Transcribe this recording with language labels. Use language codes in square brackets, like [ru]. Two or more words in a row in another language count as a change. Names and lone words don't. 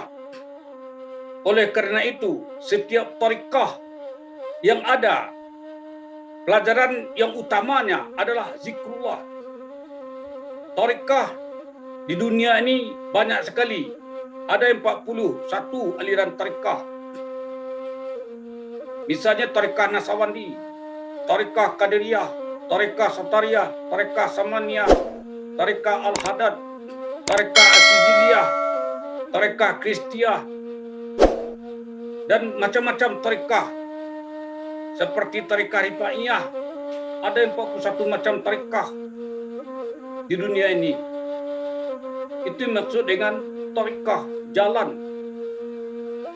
[ms] Oleh kerana itu, setiap tarekat yang ada, pelajaran yang utamanya adalah zikrullah. Tarekat di dunia ini banyak sekali. Ada 41 aliran tarekat. Misalnya tarekat Nasawandi, tarekat Qadiriyah, tarekat Satariyah, tarekat Samaniyah, tarekat Al-Hadad, tarekat Asijiliyah, tarekat Kristiyah, dan macam-macam tarekat. Seperti tarekat Rifaiyah, ada 41 macam tarekat di dunia ini. Itu maksud dengan tarekat, jalan.